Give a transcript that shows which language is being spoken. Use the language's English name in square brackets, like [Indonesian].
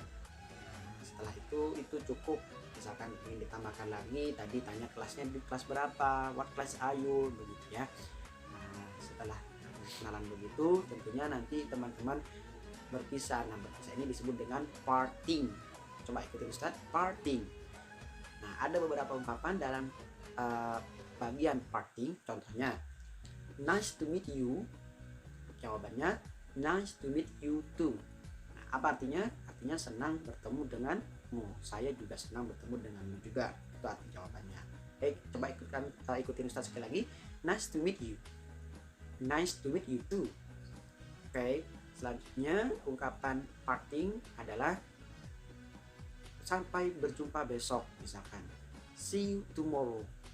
[Indonesian] Nah, setelah itu cukup. Misalkan ingin ditambahkan lagi, tadi tanya kelasnya di kelas berapa, [English] what class are you, [Indonesian] begitu ya. Nah, setelah kenalan begitu, tentunya nanti teman-teman berpisah. Nah, berpisah ini disebut dengan parting. Coba ikutin Ustaz, parting. Nah, ada beberapa ungkapan dalam bagian parting. Contohnya, [English] nice to meet you. [Indonesian] Jawabannya, [English] nice to meet you too. [Indonesian] Nah, apa artinya? Artinya senang bertemu denganmu. Saya juga senang bertemu denganmu juga. Itu arti jawabannya. Coba ikutin Ustaz sekali lagi. [English] Nice to meet you. Nice to meet you too. [Indonesian] Selanjutnya ungkapan parting adalah sampai berjumpa besok. Misalkan [English] see you tomorrow.